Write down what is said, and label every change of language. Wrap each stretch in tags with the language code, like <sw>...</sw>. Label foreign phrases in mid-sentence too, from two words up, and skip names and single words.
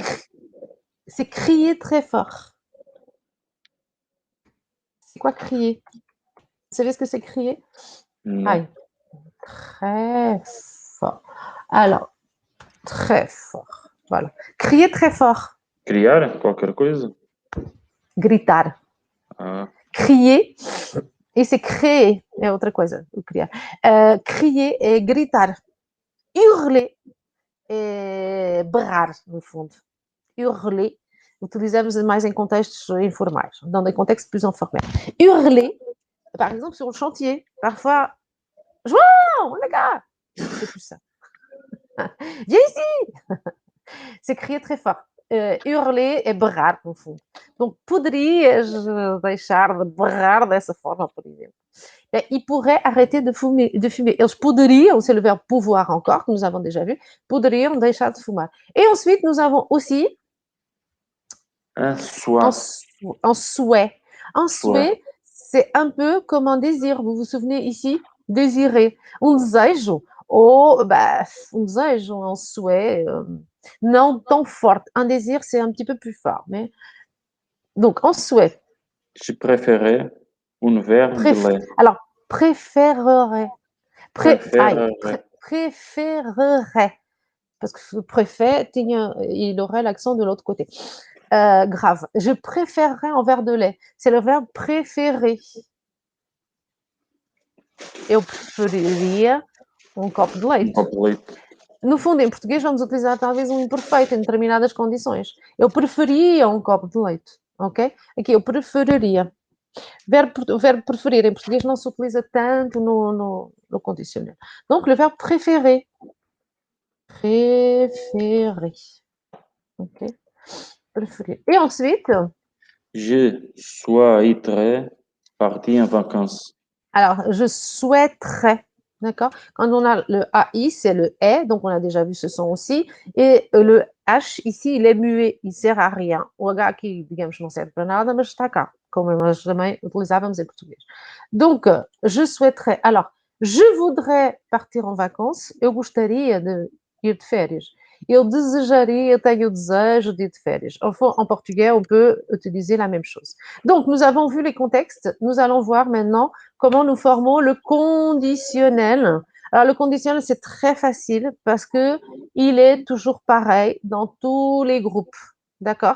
<fr>C'est crier très fort. C'est quoi crier? Vous savez ce que c'est crier? Non. Aïe. Très fort. Alors, très fort. Voilà. Crier très fort.</fr> <pt>Criar qualquer coisa? Gritar.</pt> <fr>Crier, e c'est créer,</fr> <pt>é outra coisa, o criar. Crier é gritar. Hurler é berrar, no fundo. Hurler, utilizamos mais em contextos informais,</pt> <fr>dans des contextes plus informels. Hurler, par exemple, sur le chantier, parfois, João, les gars, c'est plus ça. Viens ici! C'est crier très fort.</fr> <pt>Hurler é berrar, no fundo. Donc, poderias deixar de berrar dessa forma, por exemplo.</pt> <fr>Ils pourraient arrêter de fumer.</fr> <pt>Eles poderiam,</pt> <fr>c'est le verbe pouvoir encore, que nous avons déjà vu,</fr> <pt>poderiam deixar de fumar.</pt> <fr>Et ensuite, nous avons aussi un souhait. Un souhait. Un souhait, c'est un peu comme un désir. Vous vous souvenez ici? Désirer.</fr> <pt>Um desejo, ou um desejo,</pt> <fr>un souhait, non tant fort. Un désir, c'est un petit peu plus fort. Mais... Donc, un souhait. Je préférais un verre de lait. Alors, préférerais. Préférerais. Parce que le préfet, il aurait l'accent de l'autre côté. Grave. Je préférerais un verre de lait. C'est le verbe préférer.</fr> <pt>Eu preferiria um copo de leite. No fundo, em português, vamos utilizar talvez um imperfeito em determinadas condições. Eu preferia um copo de leite, ok? Aqui, eu preferiria. O verbo preferir em português não se utiliza tanto no conditionnel.</pt> <fr>Donc, le verbe préférer. Préférer. Ok? Préférer. Et ensuite? Je souhaiterais partir en vacances. Alors, je souhaiterais. D'accord? Quand on a le AI, c'est le est, donc on a déjà vu ce son aussi. Et le H, ici, il est muet, il ne sert à rien. O H aqui, digamos, não serve para nada, mas está cá, como nós também utilizávamos em português. Donc, je souhaiterais. Alors, je voudrais partir en vacances.</fr> <pt>Eu gostaria de ir de férias. Eu desejaria, eu tenho o desejo de ir de férias.</pt> <fr>En portugais, on peut utiliser la même chose. Donc, nous avons vu les contextes. Nous allons voir maintenant comment nous formons le conditionnel. Alors, le conditionnel, c'est très facile parce que il est toujours pareil dans tous les groupes. D'accord?</fr>